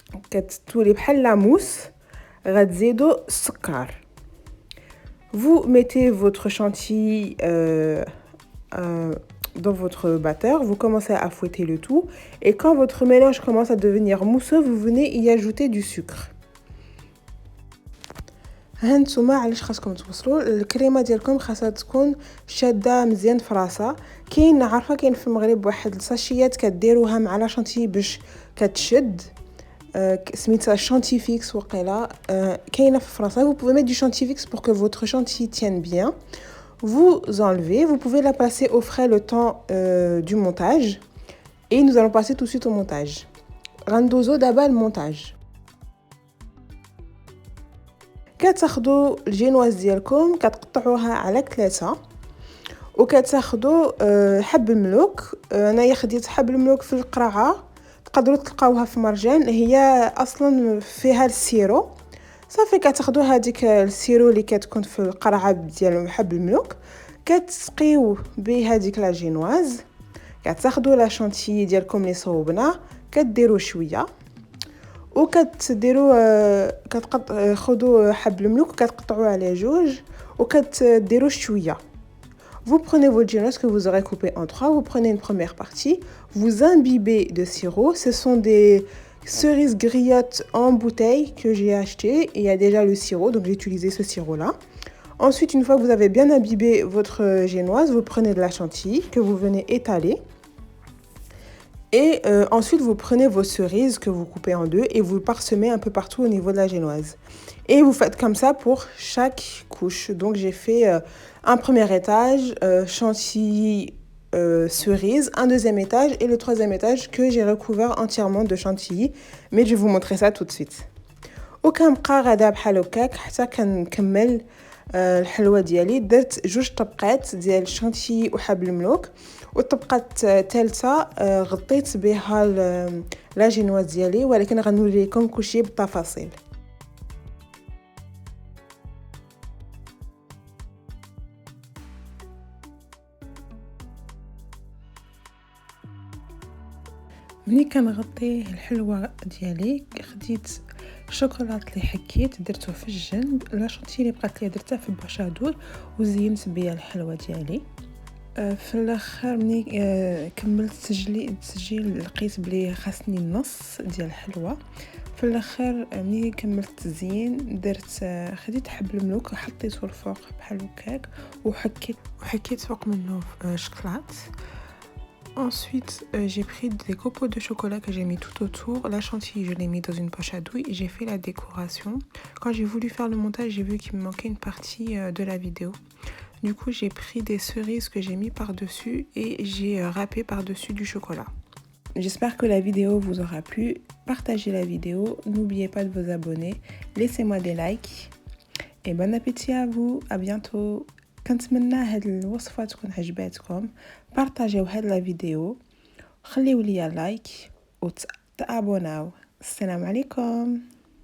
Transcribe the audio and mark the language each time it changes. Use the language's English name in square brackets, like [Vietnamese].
[Arabic] كتولي بحال لا موس غتزيدوا السكر. [French] Vous mettez votre chantilly dans votre batteur, vous commencez à fouetter le tout et quand votre mélange commence à devenir mousseux, vous venez y ajouter du sucre. [Arabic] هانتوما علاش خاصكم توصلوا الكريمه ديالكم خاصها تكون شاده مزيان في راسها. كاين في المغرب واحد الساشيات كديروها مع لا شانتي باش كتشد سميتها شانتيفيكس وقيلا كاينه في فرنسا. [French] Vous pouvez mettre du chantifix pour que votre chantilly tienne bien. Vous enlevez, vous pouvez la passer au frais le temps du montage et nous allons passer tout de suite au montage. [Arabic] غندوزو دابا المونتاج. كتاخدوا الجينواز ديالكم كتقطعوها على 3 وكتاخدوا حب الملوك. انايا خديت حب الملوك في القرعه، تقدروا تلقاوها في مرجان، هي اصلا فيها السيرو. صافي كتاخدوا هذيك السيرو اللي كتكون في القرعه ديال حب الملوك، كتسقيو بهذيك لا جينواز، كتاخدوا لا شانتيي ديالكم اللي صوبنا كديروا شويه وكتديروا خدوا حب الملوك وكتقطعوه على جوج وكتديروا شويه. [French] Vous prenez votre génoise que vous aurez coupé en 3, vous prenez une première partie, vous imbibez de sirop. Ce sont des cerises griottes en bouteille que j'ai acheté. Il y a déjà le sirop, donc j'ai utilisé ce sirop-là. Ensuite, une fois que vous avez bien imbibé votre génoise, vous prenez de la chantilly que vous venez étaler. Et ensuite, vous prenez vos cerises que vous coupez en 2 et vous le parsemez un peu partout au niveau de la génoise. Et vous faites comme ça pour chaque couche. Donc, j'ai fait un premier étage, chantilly, cerise, un deuxième étage et le troisième étage que j'ai recouvert entièrement de chantilly. Mais je vais vous montrer ça tout de suite. [Arabic] وكنبقى غادا بحال هكاك حتى كنكمل الحلوه ديالي. درت 2 طبقات ديال الشانتيي وحب الملوك، والطبقه الثالثه غطيت بها لا جينواز ديالي، ولكن غنوري لكم كلشي بالتفاصيل. ملي كنغطي الحلوه ديالي خديت الشوكولات اللي حكيت درته في الجنب، لا شانتي اللي بقات لي درتها في الباشادور وزينت بها الحلوه ديالي. في الاخر ملي كملت التسجيل لقيت بلي خاصني النص ديال الحلوه. في الاخر ملي كملت التزيين درت خديت حب الملوك وحطيته الفوق بحال هكاك وحكيت فوق منه شوكولات. [French] Ensuite, j'ai pris des copeaux de chocolat que j'ai mis tout autour. La chantilly, je l'ai mis dans une poche à douille et j'ai fait la décoration. Quand j'ai voulu faire le montage, j'ai vu qu'il me manquait une partie de la vidéo. Du coup, j'ai pris des cerises que j'ai mis par-dessus et j'ai râpé par-dessus du chocolat. J'espère que la vidéo vous aura plu. Partagez la vidéo. N'oubliez pas de vous abonner. Laissez-moi des likes. Et bon appétit à vous. À bientôt. [Arabic] كنتمنى هاد الوصفه تكون عجباتكم. بارطاجيو هاد لا فيديو، خليو ليا لايك وتابوناو. السلام عليكم.